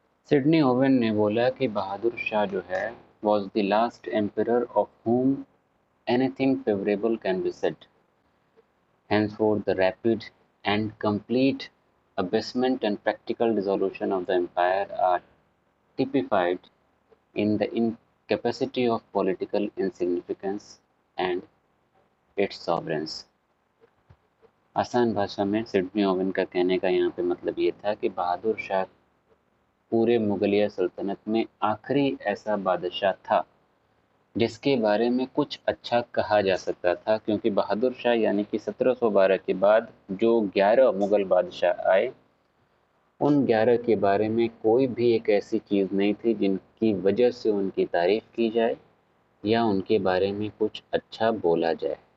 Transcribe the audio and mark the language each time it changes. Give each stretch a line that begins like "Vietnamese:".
Hindi: Sydney oven ने बोला कि बहादुर शाह जो है
English: Was the last emperor of whom anything favorable can be said. Henceforth, the rapid and complete abasement and practical dissolution of the empire are typified in the incapacity of political insignificance and its sovereigns.
Hindi: आसान भाषा में Sydney oven का कहने का यहाँ पे मतलब ये था कि बहादुर शाह पूरे मुगलिया सल्तनत में आखिरी ऐसा बादशाह था जिसके बारे में कुछ अच्छा कहा जा सकता था, क्योंकि बहादुर शाह यानी कि 1712 के बाद जो 11 मुगल बादशाह आए, उन 11 के बारे में कोई भी एक ऐसी चीज़ नहीं थी जिनकी वजह से उनकी तारीफ की जाए या उनके बारे में कुछ अच्छा बोला जाए।